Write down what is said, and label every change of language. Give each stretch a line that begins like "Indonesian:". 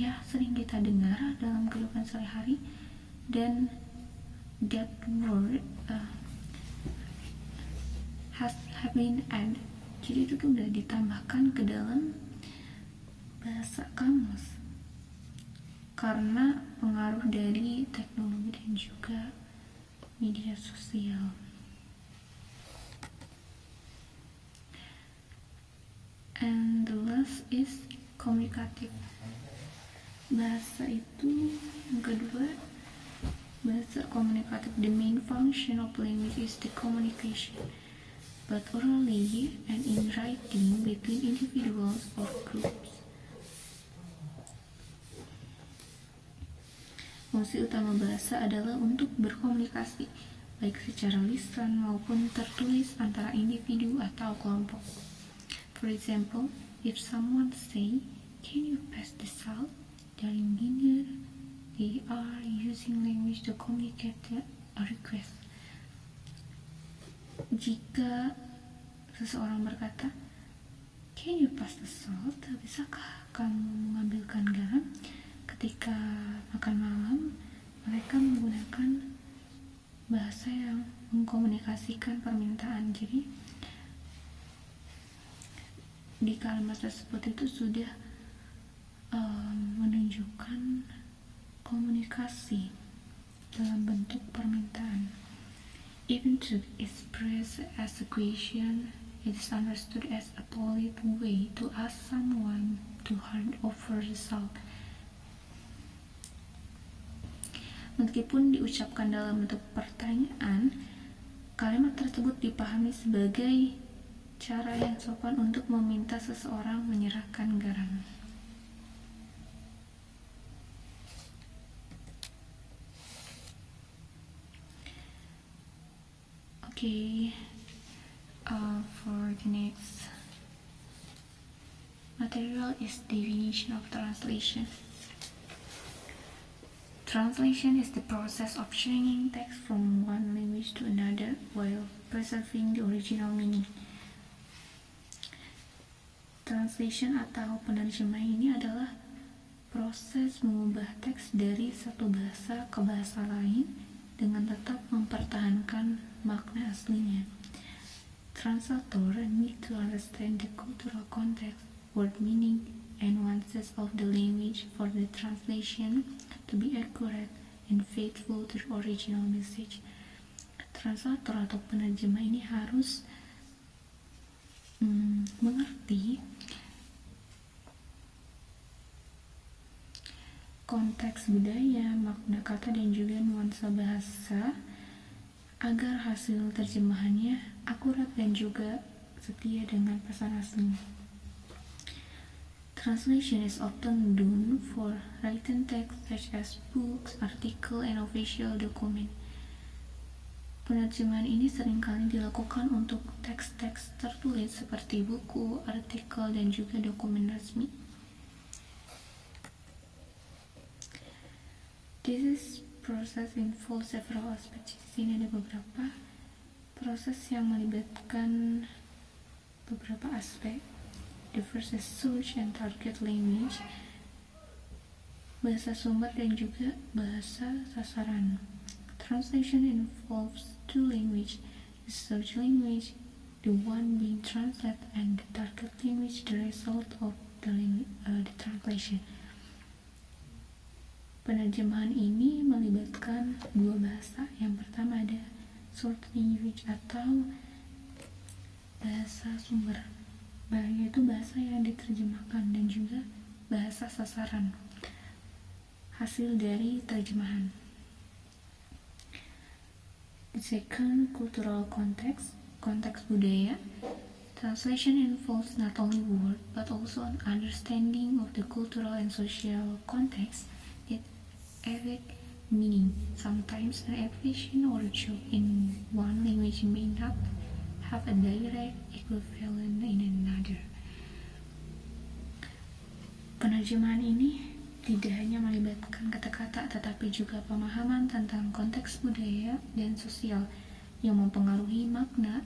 Indonesian: sering kita dengar dalam kehidupan sehari-hari, dan
English: that word have been added,
Indonesian: jadi itu tuh udah ditambahkan ke dalam bahasa kamus karena pengaruh dari teknologi dan juga media sosial.
English: And the last is communicative.
Indonesian: Bahasa itu yang kedua, bahasa komunikatif.
English: The main function of language is the communication, but orally and in writing between individuals or groups.
Indonesian: Fungsi utama bahasa adalah untuk berkomunikasi, baik secara lisan maupun tertulis antara individu atau kelompok.
English: For example, if someone say, "Can you pass the salt?" during dinner, they are using language to communicate a request.
Indonesian: Jika seseorang berkata,
English: "Can you pass the salt?"
Indonesian: Bisakah kamu mengambilkan garam? Ketika makan malam, mereka menggunakan bahasa yang mengkomunikasikan permintaan. Jadi di kalimat tersebut itu sudah menunjukkan komunikasi dalam bentuk permintaan.
English: Even to express as a question, it is understood as a polite way to ask someone to hand over the salt.
Indonesian: Meskipun diucapkan dalam bentuk pertanyaan, kalimat tersebut dipahami sebagai cara yang sopan untuk meminta seseorang menyerahkan garam.
English: Okay, for the next material is definition of translation. Translation is the process of changing text from one language to another while preserving the original meaning.
Indonesian: Translation atau penerjemahan ini adalah proses mengubah teks dari satu bahasa ke bahasa lain dengan tetap mempertahankan makna aslinya.
English: Translator need to understand the cultural context, word meaning, and nuances of the language for the translation to be accurate and faithful to the original message.
Indonesian: Translator atau penerjemah ini harus mengerti konteks budaya, makna kata, dan juga nuansa bahasa agar hasil terjemahannya akurat dan juga setia dengan pesan aslinya.
English: Translation is often done for written text such as books, article, and official document.
Indonesian: Penerjemahan ini seringkali dilakukan untuk teks-teks tertulis seperti buku, artikel, dan juga dokumen resmi.
English: This process involves several aspects.
Indonesian: Di sini ada beberapa proses yang melibatkan beberapa aspek.
English: The first is source and target language,
Indonesian: bahasa sumber dan juga bahasa sasaran.
English: Translation involves two languages, the source language, the one being translated, and the target language, the result of the translation.
Indonesian: Penerjemahan ini melibatkan dua bahasa. Yang pertama ada source language atau bahasa sumber, yaitu bahasa yang diterjemahkan, dan juga bahasa sasaran, hasil dari terjemahan.
English: The second, cultural context.
Indonesian: konteks budaya.
English: Translation involves not only word but also an understanding of the cultural and social context that affect meaning. Sometimes an expression or joke in one language may not have a direct equivalent in another.
Indonesian: Penerjemahan ini tidak hanya melibatkan kata-kata tetapi juga pemahaman tentang konteks budaya dan sosial yang mempengaruhi makna.